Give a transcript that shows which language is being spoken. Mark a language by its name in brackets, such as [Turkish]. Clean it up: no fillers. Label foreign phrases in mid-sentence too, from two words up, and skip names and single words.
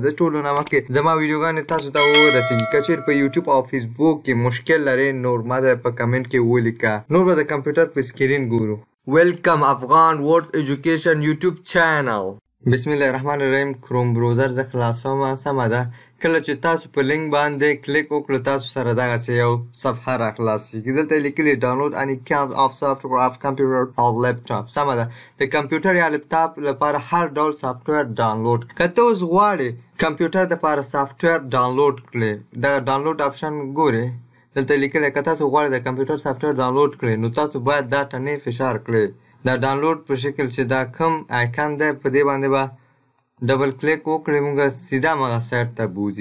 [Pashto] د ټولو نه مخکې زما ویډیوګانې تاسو ته ورسیږي. که چیرې په یوټیوب او فیسبوک کې مشکل لرئ نو ماته په کمنټ کې ولیکه، نور به د کمپیوټر په سکرین ګورو. [English] Welcome Afghan World Education YouTube channel. [Arabic] بسم الله الرحمن الرحیم. [Pashto] کروم براوزر زه خلاصوم. سمه ده، کله چې تاسو په لینک باندې کلیک وکړو تاسو سره دغسې یو صفحه راخلاصیږي. دلته یې لیکلي [English] ډاونلوډ any kind of software of computer or laptop. [Pashto] سمه ده، د کمپیوټر یا لپټاپ لپاره هر ډول سافټویر ډاونلوډ. که ته اوس غواړې کمپیوټر دپاره سافټویر ډاونلوډ کړې، دغه [English] download option [Pashto] ګورې دلته لیکلی که تاسو غواړئ د کمپیوټر سافټویر ډاونلوډ کړئ نو تاسو باید دا ټنې فشار کړئ. دا ډاونلوډ په شکل چې دا کوم آیکن دی په دې باندې به [English] double click [Pashto] وکړئ، موږ سیده همغه سایټ ته بوځي.